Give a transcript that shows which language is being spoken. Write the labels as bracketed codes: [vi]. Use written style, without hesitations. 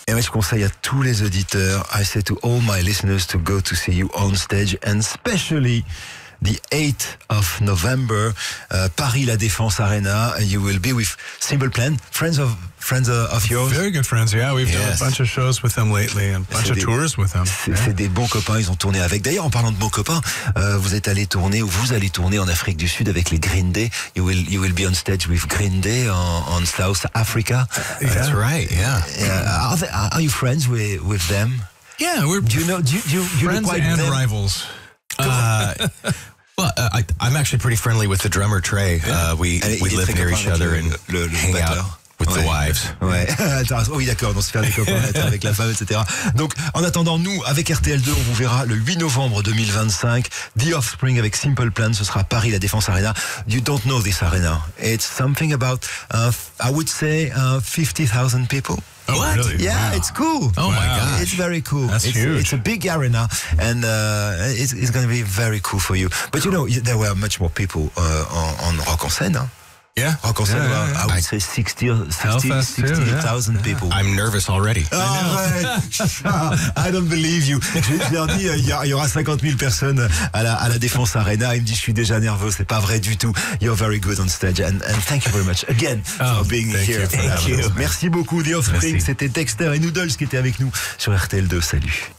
[fr] Et je conseille à tous les auditeurs, [en] I say to all my listeners to go to see you on stage, and especially the 8th of November, Paris La Défense Arena. You will be with Simple Plan, friends of yours. Very good friends, yeah. We've done a bunch of shows with them lately and a bunch of tours with them. [fr] C'est des bons copains, ils ont tourné avec. D'ailleurs, en parlant de bons copains, vous allez tourner en Afrique du Sud avec les Green Day. [en] You will be on stage with Green Day on South Africa. That's right, yeah. Are you friends with them? Yeah, Do you know friends and them? Rivals. Well, I'm actually pretty friendly with the drummer Trey. We live near each other and hang out with the wives. [fr] Ouais. Oui, d'accord, on se fait des copains avec la femme, etc. Donc, en attendant, nous, avec RTL2, on vous verra le 8 novembre 2025. The Offspring avec Simple Plan, ce sera Paris La Défense Arena. [en] You don't know this arena. It's something about, I would say, 50,000 people. Oh, what? Really? Yeah, wow. It's cool. Oh my gosh. It's very cool. That's huge. It's a big arena, and it's going to be very cool for you. But you know, there were much more people on Rock en Seine. Huh? Yeah. Rock en Seine, I would say 60,000 people. I'm nervous already. I don't believe you. [fr] Je leur dis, il y aura 50 000 personnes à la Défense Arena. Il me dit, je suis déjà nerveux. C'est pas vrai du tout. [en] You're very good on stage. And thank you very much again for being here. Thank you. [fr] Merci beaucoup, The Offspring. C'était Dexter et Noodles qui étaient avec nous sur RTL2. Salut.